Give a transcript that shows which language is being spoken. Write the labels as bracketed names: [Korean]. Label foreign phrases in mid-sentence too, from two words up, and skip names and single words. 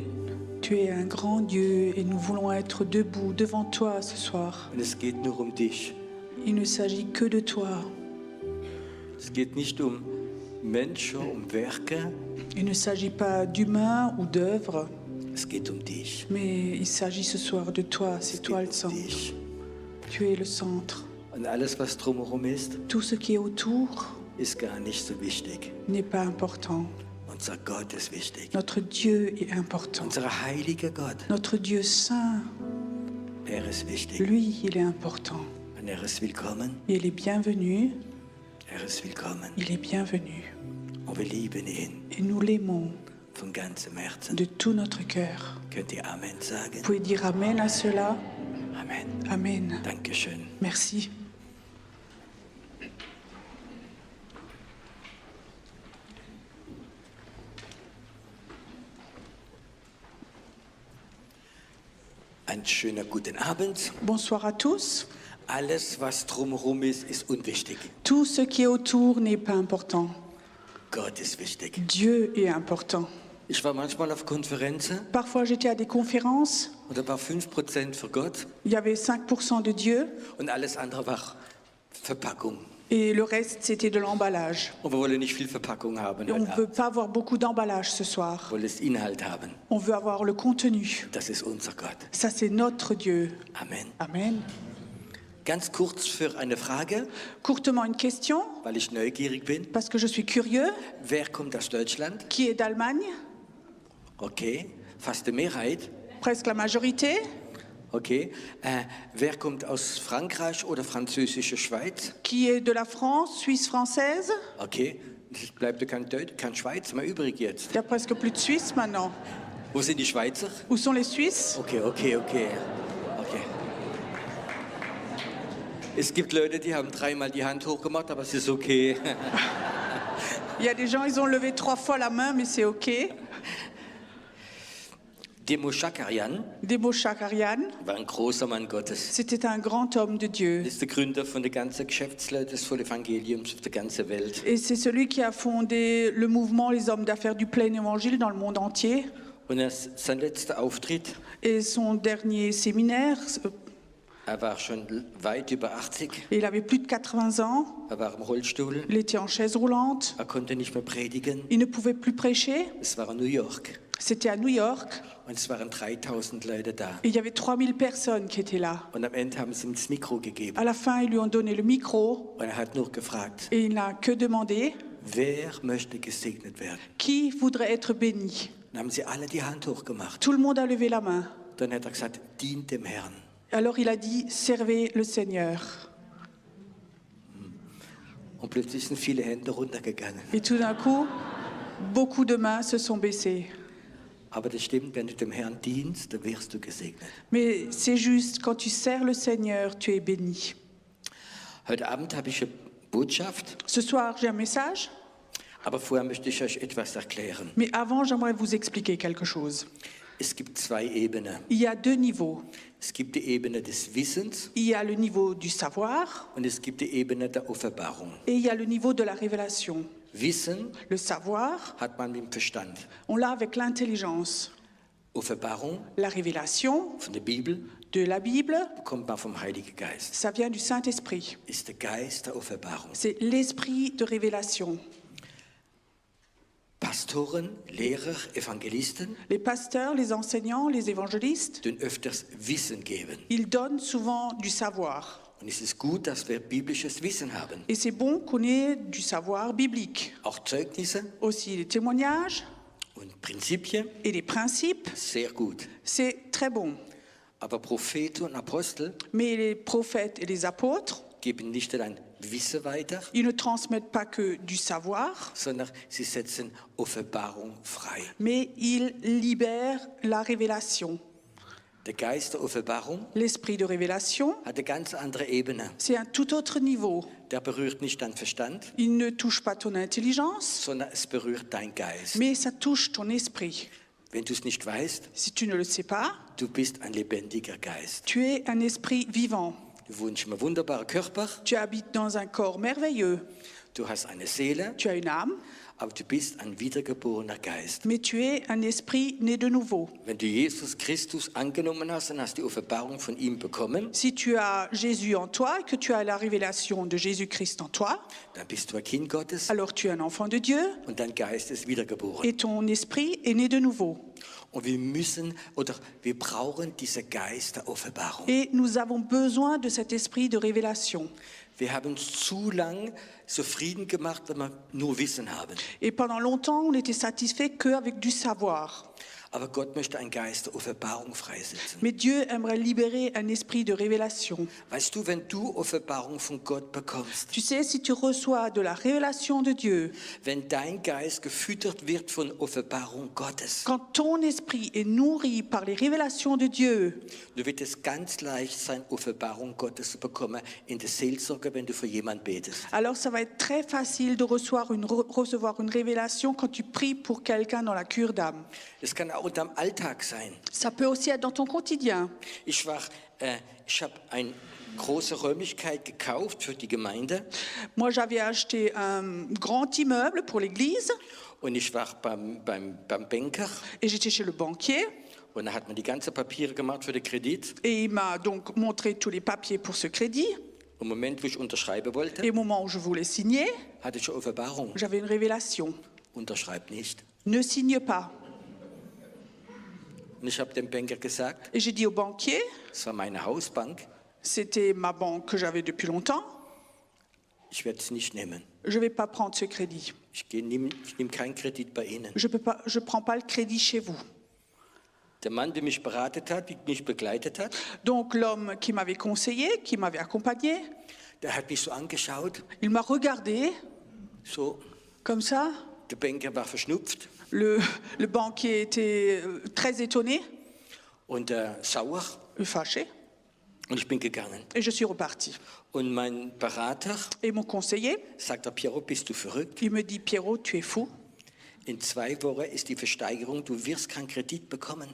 [French] Tu es un grand Dieu et nous voulons être debout devant toi ce soir. [German] Und es geht nur um dich. [French] Il ne s'agit que de toi. [German] Es geht nicht um Menschen, um Werke. [French] Il ne s'agit pas d'humains ou d'œuvres, [German] Es geht um dich. [French] mais il s'agit ce soir de toi. C'est toi le centre. [German] Dich. [French] Tu es le centre. [German] Und alles, was drumherum ist, [French] Tout ce qui est autour [German] ist gar nicht so wichtig. [French] n'est pas important. [German] Unser Gott ist wichtig. [French] Notre Dieu est important. [German] Unser heiliger Gott, [French] Notre Dieu saint, [German] ist wichtig. [French] lui, il est important. [German] Und ist willkommen. [French] Il est bienvenu. [German] Ist willkommen. [French] Il est bienvenu. [German] Und wir lieben ihn [French] Et nous l'aimons [German] von ganzem Herzen. [French] de tout notre cœur. [German] Könnt ihr Amen sagen? [French] Vous pouvez dire Amen à cela. [German] Amen. [French] Amen. [German] Dankeschön. [French] Merci. [German] Einen schönen guten Abend. [French] Bonsoir à tous. [German] Alles, was drumherum ist unwichtig. [French] Tout ce qui est autour n'est pas important. [German] Gott ist wichtig. [French] Dieu est important. [German] Ich war manchmal auf Konferenzen [French] Parfois, j'étais à des conférences. [German] und da war 5% für Gott [French] Il y avait 5% de Dieu [German] und alles andere war Verpackung. [French] et le reste, c'était de l'emballage. [German] Und wir wollen nicht viel Verpackung haben. [French] Et on ne veut pas avoir beaucoup d'emballage ce soir. [German] Wir wollen das Inhalt haben. [French] On veut avoir le contenu. [German] Das ist unser Gott. [French] Ça, c'est notre Dieu. [German] Amen. [French] Amen. [German] Ganz kurz für eine Frage, [French] Courtement, une question, [German] weil ich neugierig bin. [French] parce que je suis curieux. [German] Wer kommt aus Deutschland? [French] Qui est d'Allemagne? [German] Okay, fast die Mehrheit. [French] Presque la majorité. [German] Okay, wer kommt aus Frankreich oder französische Schweiz? [French] Qui est de la France, Suisse française? [German] Okay, es bleibt kein Schweiz mehr übrig jetzt. [French] Il n'y a presque plus de Suisse maintenant. [German] Wo sind die Schweizer? [French] Où sont les Suisses? [German] Okay. Es gibt Leute, die haben 3-mal die Hand hochgemacht, aber es ist okay. [French] Il y a des gens, ils ont levé 3 fois la main, mais c'est OK. [German] Demo Shakarian [French] Debo Shakarian, [German] war ein großer Mann Gottes. [French] c'était un grand homme de Dieu. [German] Er ist der Gründer von der ganzen Geschäftsleute des Evangeliums auf der ganzen Welt. [French] Et c'est celui qui a fondé le mouvement Les Hommes d'Affaires du Plein Évangile dans le monde entier. [German] Und sein letzter Auftritt, [French] Et son dernier séminaire, [German] war schon weit über 80. [French] il avait plus de 80 ans, [German] War im Rollstuhl. [French] il était en chaise roulante, [German] Konnte nicht mehr predigen. [French] il ne pouvait plus prêcher, [German] Es war in New York. [French] c'était à New York, [German] Und es waren 3000 Leute da. [French] et il y avait 3000 personnes qui étaient là. [German] Und am Ende haben sie ihm das Mikro gegeben. [French] À la fin, ils lui ont donné le micro, [German] Und hat nur gefragt, [French] et il n'a que demandé, [German] wer möchte gesegnet werden? [French] qui voudrait être béni? [German] Dann haben sie alle die Hand hochgemacht. [French] Tout le monde a levé la main. [German] Dann hat gesagt, dient dem Herrn. [French] Alors il a dit, servez le Seigneur. [German] Und plötzlich sind viele Hände runtergegangen. [French] Et tout d'un coup, beaucoup de mains se sont baissées. [German] Aber das stimmt, wenn du dem Herrn dienst, dann wirst du gesegnet. [French] Mais c'est juste, quand tu sers le Seigneur, tu es béni. [German] Heute Abend habe ich eine Botschaft, [French] Ce soir, j'ai un message, [German] aber vorher möchte ich euch etwas erklären. [French] mais avant, j'aimerais vous expliquer quelque chose. [German] Es gibt 2 Ebenen. [French] Il y a 2 niveaux. [German] Es gibt die Ebene des Wissens [French] Il y a le niveau du savoir [German] und es gibt die Ebene der Offenbarung. [French] et il y a le niveau de la révélation. [German] Wissen [French] Le savoir, [German] hat man mit dem Verstand. [French] on l'a avec l'intelligence. [German] Offenbarung [French] La révélation [German] von der Bibel [French] de la Bible, [German] bekommt man vom Heiligen Geist. [French] ça vient du Saint-Esprit. [German] Ist der Geist der Offenbarung. [French] C'est l'esprit de révélation. [German] Pastoren, Lehrer, Evangelisten [French] Les pasteurs, les enseignants, les évangélistes, [German] den öfters Wissen geben. [French] ils donnent souvent du savoir. [German] Und es ist gut, dass wir biblisches Wissen haben. [French] Et c'est bon qu'on ait du savoir biblique. [German] Auch Zeugnisse [French] Aussi les témoignages [German] und Prinzipien, [French] et les principes, [German] sehr gut. [French] c'est très bon. [German] Aber Propheten und Apostel [French] Mais les prophètes et les apôtres, [German] geben nicht allein Wissen weiter, [French] Ils ne transmettent pas que du savoir, [German] sondern sie setzen Offenbarung frei. [French] mais ils libèrent la révélation. [German] Der Geist der Offenbarung [French] L'esprit de révélation, [German] hat eine ganz andere Ebene. [French] c'est un tout autre niveau. [German] Der berührt nicht deinen Verstand, [French] Il ne touche pas ton intelligence, [German] sondern es berührt dein Geist. [French] mais ça touche ton esprit. [German] Wenn du es nicht weißt, [French] Si tu ne le sais pas, [German] du bist ein lebendiger Geist. [French] tu es un esprit vivant. [German] Du wohnst im wunderbaren Körper, [French] Tu habites dans un corps merveilleux. [German] du hast eine Seele, [French] Tu as une âme, [German] aber du bist ein wiedergeborener Geist. [French] mais tu es un esprit né de nouveau. [German] Wenn du Jesus Christus angenommen hast und hast die Offenbarung von ihm bekommen, [French] Si tu as Jésus en toi et que tu as la révélation de Jésus-Christ en toi, [German] dann bist du ein Kind Gottes [French] alors tu es un enfant de Dieu [German] und dein Geist ist wiedergeboren. [French] et ton esprit est né de nouveau. [German] Und wir brauchen diesen Geist der Offenbarung. [French] Et nous avons besoin de cet esprit de révélation. [German] Wir haben zu lang zufrieden gemacht, wenn wir nur Wissen haben. [French] Et pendant longtemps, on n'était satisfait qu'avec du savoir. [German] Aber Gott möchte einen Geist der Offenbarung freisetzen. [French] Mais Dieu aimerait libérer un esprit de révélation. [German] Weißt du, wenn du Offenbarung von Gott bekommst, [French] Tu sais, si tu reçois de la révélation de Dieu, [German] wenn dein Geist gefüttert wird von Offenbarung Gottes, [French] quand ton esprit est nourri par les révélations de Dieu, [German] du wird es ganz leicht sein, Offenbarung Gottes zu bekommen in der Seelsorge, wenn du für jemanden betest. [French] alors ça va être très facile de recevoir une révélation quand tu pries pour quelqu'un dans la cure d'âme. [German] Es kann auch in deinem Alltag sein. [French] Ça peut aussi être dans ton quotidien. [German] Ich habe eine große Räumlichkeit gekauft für die Gemeinde [French] Moi, j'avais acheté un grand immeuble pour l'église [German] und ich war beim Banker [French] et j'étais chez le banquier [German] und da hat man die ganzen Papiere gemacht für den Kredit. [French] et il m'a donc montré tous les papiers pour ce crédit. [German] Im Moment, wo ich unterschreiben wollte, [French] Et au moment où je voulais signer, [German] hatte ich eine Offenbarung. [French] j'avais une révélation. [German] Unterschreib nicht. [French] Ne signe pas. [German] Und ich habe dem Banker gesagt, [French] Et j'ai dit au banquier, [German] es war meine Hausbank, [French] c'était ma banque que j'avais depuis longtemps, [German] ich werde es nicht nehmen. [French] je ne vais pas prendre ce crédit. [German] Ich nehme keinen Kredit bei Ihnen. [French] Je ne prends pas le crédit chez vous. [German] Der Mann, der mich beratet hat, mich begleitet hat, [French] Donc l'homme qui m'avait conseillé, qui m'avait accompagné, [German] der hat mich so angeschaut, [French] il m'a regardé [German] so, [French] comme ça. [German] der Banker war verschnupft [French] Le banquier était très étonné [German] und sauer [French] et fâché. [German] und ich bin gegangen. [French] Et je suis repartie. [German] Und mein Berater [French] Et mon conseiller, [German] sagt, Piero, bist du verrückt? [French] il me dit, Pierrot, tu es fou. [German] In 2 Wochen ist die Versteigerung, du wirst keinen Kredit bekommen.